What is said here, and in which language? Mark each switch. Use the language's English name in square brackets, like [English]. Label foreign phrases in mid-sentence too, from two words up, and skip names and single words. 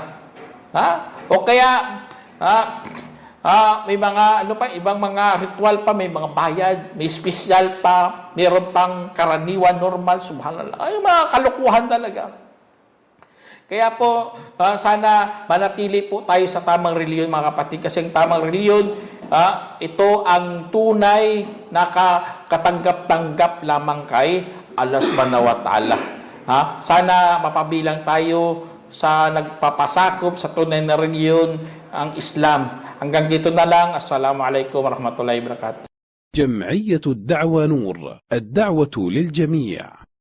[Filipino] O kaya, may mga, ibang mga ritual pa, may mga bayad, may special pa, mayroon pang karaniwan, normal, subhanallah. Ay, mga kalukuhan talaga. Kaya po, sana manatili po tayo sa tamang reliyon, mga kapatid, kasi ang tamang reliyon, ito ang tunay na katanggap-tanggap lamang kay Allah [Arabic] سبحانه وتعالى. [Filipino] Sana mapabilang tayo sa nagpapasakop sa tunay na reliyon, ang Islam. Hanggang dito na lang. [Arabic] السلام عليكم ورحمة الله وبركاته. جمعية الدعوة نور، الدعوة للجميع.